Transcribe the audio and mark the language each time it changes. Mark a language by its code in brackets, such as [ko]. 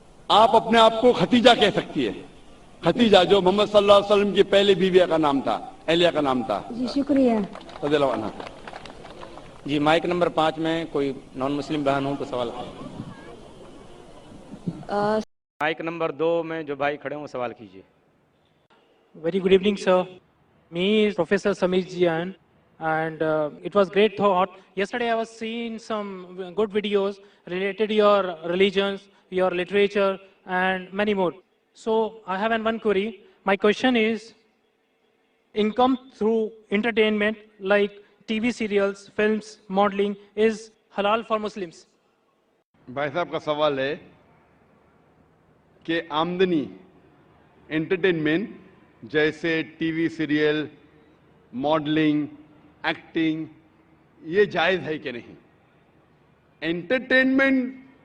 [hi] आप अपने आप को खतीजा कह सकती है। खतीजा जो मोहम्मद सल्लल्लाहु अलैहि वसल्लम की पहले बीविया का नाम था, एलिया का नाम था। जी शुक्रिया। रज़ियल्लाहु अन्हा। जी माइक नंबर 5 में कोई नॉन मुस्लिम बहन हो तो सवाल माइक नंबर 2 में जो भाई खड़े हो सवाल कीजिए। [en] Very good evening, sir. Me is Professor Samir Jian, and it was great thought. Yesterday I was seeing some good videos related to your religions, your literature, and many more. So I have one query. My question is, income through entertainment like TV serials, films, modeling is halal for Muslims? [hi] भाई साहब का सवाल है कि आमदनी entertainment जैसे TV serial, modelling, acting, ये जायज है कि नहीं? एंटरटेनमेंट